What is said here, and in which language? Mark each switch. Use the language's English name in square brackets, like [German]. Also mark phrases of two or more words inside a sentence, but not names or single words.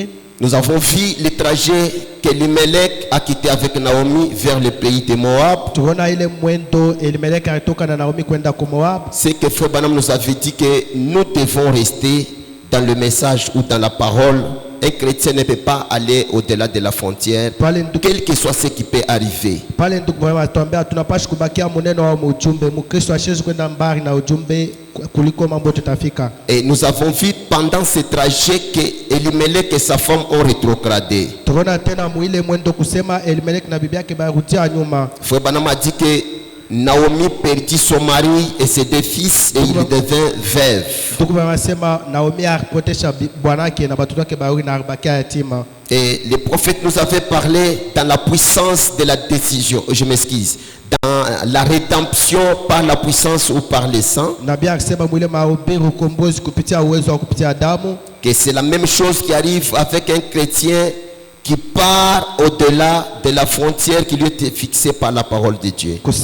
[French] Nous avons vu le trajet que Elimelech a quitté avec Naomi vers le pays de Moab. [Swahili] Tuona ile mwendo Elimeleki alitoka na Naomi kwenda kwa Moab. [French] C'est que Frère Branham nous avait dit que nous devons rester dans le message ou dans la parole un chrétien ne peut pas aller au-delà de la frontière, quel que soit ce qui peut arriver. [Swahili] Pale ndugu mwema tuambia tunapashi kubakia muneno wa ujumbe. Mkristo ashezi kwenda mbali na ujumbe kuliko mambo tutafika. [French] Et nous avons vu pendant ce trajet que Elimelech et sa femme ont rétrogradé. [Swahili] Tunaona tena muile mwendo kusema Elimelech na bibi yake barudia nyuma. [French] Frère Branham a dit que Naomi perdit son mari et ses 2 fils et il devint veuve. [Swahili] Ndugu mwema sema Naomi alipotesha bwanake na watoto wake bawili na alibakia yatima. [French] Et les prophètes nous avaient parlé dans la puissance de la décision. Je m'excuse. Dans la rédemption par la puissance ou par le sang. Que c'est la même chose qui arrive avec un chrétien qui part au-delà de la frontière qui lui était fixée par la parole de Dieu.